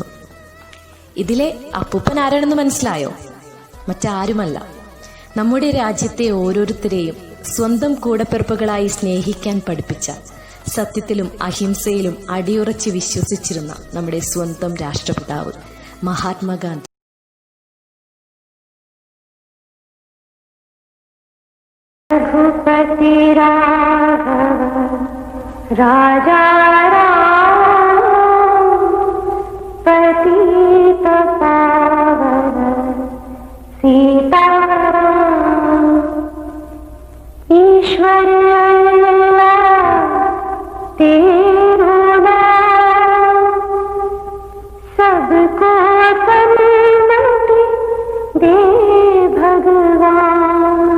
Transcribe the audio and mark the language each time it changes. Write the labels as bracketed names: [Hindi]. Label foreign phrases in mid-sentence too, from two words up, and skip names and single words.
[Malayalam] ഇതിലെ അപ്പൂപ്പൻ ആരാണെന്ന് മനസ്സിലായോ? മറ്റാരുമല്ല, നമ്മുടെ രാജ്യത്തെ ഓരോരുത്തരെയും സ്വന്തം കൂടപ്പിറപ്പുകളായി സ്നേഹിക്കാൻ പഠിപ്പിച്ച, സത്യത്തിലും അഹിംസയിലും അടിയുറച്ച് വിശ്വസിച്ചിരുന്ന നമ്മുടെ സ്വന്തം രാഷ്ട്രപിതാവ് മഹാത്മാഗാന്ധി. [Hindi] रघुपति राघव राजा राम पतित पावन सीताराम ईश्वर अल्लाह तेरो नाम सबको सन्मति दे भगवान.